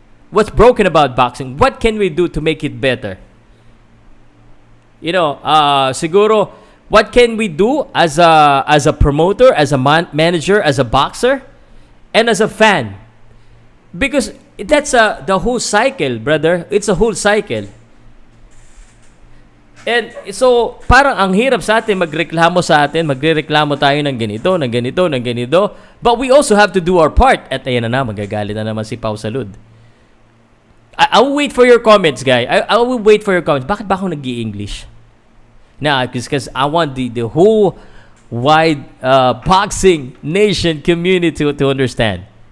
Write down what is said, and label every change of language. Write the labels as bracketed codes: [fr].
[en] What's broken about boxing? What can we do to make it better? [tl] Siguro, [en] what can we do as a promoter, as a manager, as a boxer, and as a fan? Because that's the whole cycle, brother. It's a whole cycle. And so, [tl] parang ang hirap sa atin magreklamo magrereklamo tayo ng ganito. [en] But we also have to do our part. [tl] At ayan na magagalit na naman si Pow Salud. [en] I will wait for your comments, guys. I will wait for your comments. [tl] Bakit ba ako nag-i-English? [en] Because I want the whole wide boxing nation community to understand.